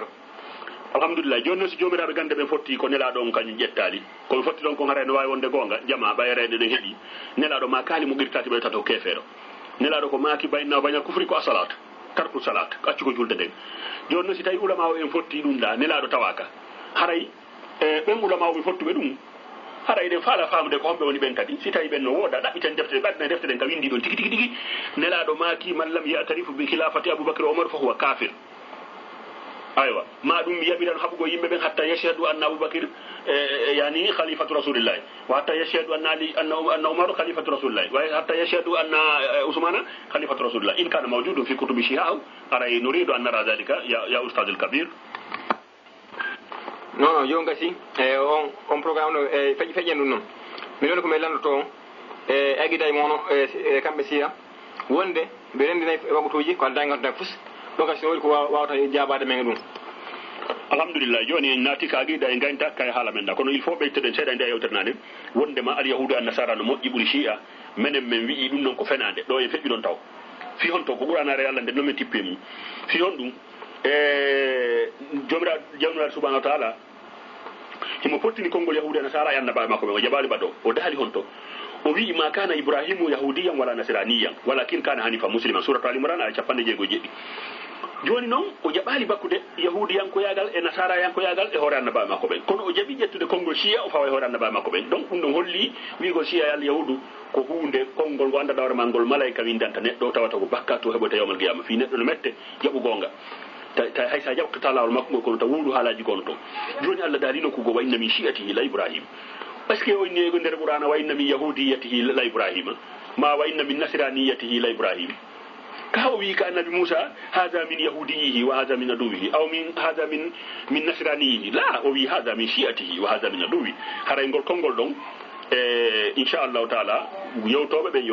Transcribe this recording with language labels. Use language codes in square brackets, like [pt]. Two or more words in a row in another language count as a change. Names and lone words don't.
[ff] alhamdulillah joni noon so jomiraɓe gande ɓen fotti ko nelaɗo on kañum ƴettali komi fotti ɗon kon haray ne wawi wonde gonga jama ɓayrede ɗen heeɗi nelaɗo ma kaali mo qirtaki ɓe tato kefeero nelaɗo ko maki baynawo bañal kufri ko asalat [ar] ترك الصلاة [ff] accu ko julde nden joni noon si tawi ulama o en fotti ɗum ɗa nelaɗo tawaka haray ɓen ulama o ɓe fottuɓe ɗum haray ɗen faala famude ko homɓe woni ɓen kadi si tawi ɓen no wooda ɗaɓɓiten defte ɓaɗna defte ɗen ka windi ɗon tigi tigi tigi nelaɗo maki [ar] من لم يعترف بخلافة أبي بكر عمر فهو كافر aywa [ff] ma ɗum yaɓiran haɓugo yimɓe ɓen [ar] حتى يشهد أن أبا بكر يعني خليفة رسول الله وحتى يشهد أن عمر خليفة رسول الله وحتى يشهد أن عثمان خليفة رسول الله إن كان موجود في كتب الشيعة aray نريد أن نرى ذلك يا الأستاذ الكبير [ff] non yo gasi on programme no feƴi feƴen ɗum noon min woni komin landoto aguiday mono kamɓe siya wonde ɓe rendinayi waɓutuji ko danganta fus ɗo kasi woni ko wawata jabade men ɗum alhamdulillah joni en naati ka aguida e gaynta kay haala men da kono [fr] il faut [ff] ɓeytoɗen seeɗa nde yewtere wondema [ar] اليهود النصارى [ff] no moƴƴi ɓuuri shi'a menen min wi'i ɗum ɗon ko fenade ɗo en feƴƴi ɗon taw fi hon to ko ɓuranare Allah nde noon min tippe mum fi hon ɗum jomiraɗo [ar] سبحانه وتعالى [ff] himo pottini konngol [ar] اليهود النصارى [ff] e annabaɓe makko ɓen o jaɓali ɓaɗo o daali hon to o wi [ar] ما كان إبراهيم يهوديا ولا نصرانيا ولكن كان حنيفا مسلما سورة آل عمران آية 97 [ff] joni noon o jaɓali bakkude yahudiyankoyagal e nasarayankoyagal e hoore annabaɓe makko ɓen kono o jaɓi ƴettude konngol shiya o fawa e hoore annabaɓe makko ɓen donc ɗum ɗon holli wigol shiya e allah yahudu ko hunde konngol ngo andaɗa hoore ma ngol malayika windanta neɗɗo o tawata ko bakka to heɓoyta [ar] يوم القيامة [ff] fi neɗɗo no mette jaɓu gonga ta hay sa jaɓtata lawol makko ngol kono ta wuuɗu haalaji gono toon joni allah daalino kugo [ar] وإن من شيعته لإبراهيم [fr] est ce que [ff] o inni nder qur'ana [ar] وإن من يهوديته لإبراهيم ما وإن من نصرانيته لإبراهيم [ff] ma wa inna min nasraniyatihi la ibrahima ka o wi ka [ar] النبي موسى هذا من يهوديه وهذا من عدوه أو من هذا من نصرانيه لا [ff] o wi [ar] هذا من شيعته وهذا من عدو [ff] haray ngol konngol ɗon [ar] إن شاء الله تعالى [ff] yewtoɓe ɓen yo